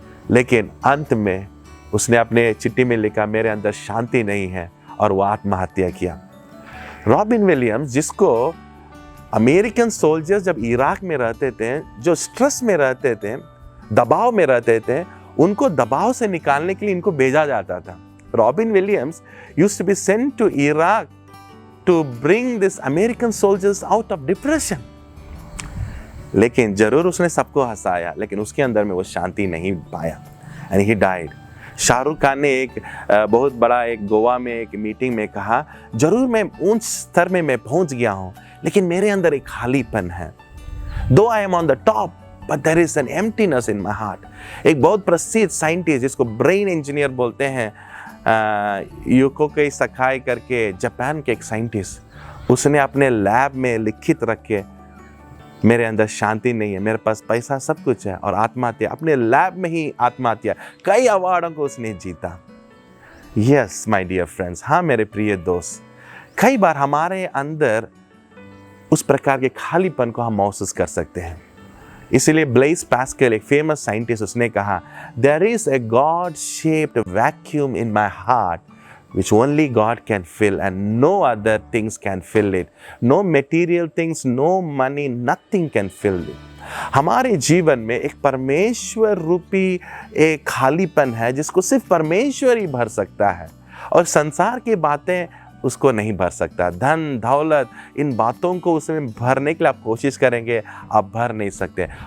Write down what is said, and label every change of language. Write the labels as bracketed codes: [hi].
[hi] लेकिन अंत में उसने अपने चिट्ठी में लिखा मेरे अंदर शांति नहीं है, और वो आत्महत्या किया। रॉबिन विलियम्स, जिसको अमेरिकन सोल्जर्स जब इराक में रहते थे, जो स्ट्रेस में रहते थे, दबाव में रहते थे, उनको दबाव से निकालने के लिए इनको भेजा जाता था। [en] Robin Williams used to be sent to Iraq to bring this American soldiers out of depression. [hi] लेकिन जरूर उसने सबको हंसाया, लेकिन उसके अंदर में वो शांति नहीं पाया, [en] and he died. [hi] Shahrukh Khan ने एक बहुत बड़ा एक गोवा में एक मीटिंग में कहा, जरूर मैं ऊंच स्तर में मैं पहुंच गया हूं, लेकिन मेरे अंदर एक खालीपन है। [en] Though I am on the top, but there is an emptiness in my heart. [hi] एक बहुत प्रसिद्ध साइंटिस्ट जिसको ब्रेन इंजीनियर बोलते हैं, यूकोके सकाई करके जापान के एक साइंटिस्ट, उसने अपने लैब में लिखित रखे मेरे अंदर शांति नहीं है, मेरे पास पैसा सब कुछ है, और आत्महत्या, अपने लैब में ही आत्महत्या। कई अवार्डों को उसने जीता। [en] yes my dear friends, [hi] हाँ मेरे प्रिय दोस्त, कई बार हमारे अंदर उस प्रकार के खालीपन को हम महसूस कर सकते हैं। इसलिए ब्लेस पास्कल, एक फेमस साइंटिस्ट, उसने कहा [en] There is a God shaped vacuum in my heart which only God can fill and no other things can fill it. No material things, no money, nothing can fill it. [hi] हमारे जीवन में एक परमेश्वर रूपी एक खालीपन है जिसको सिर्फ परमेश्वर ही भर सकता है, और संसार की बातें उसको नहीं भर सकता। धन दौलत, इन बातों को उसमें भरने के लिए आप कोशिश करेंगे, आप भर नहीं सकते।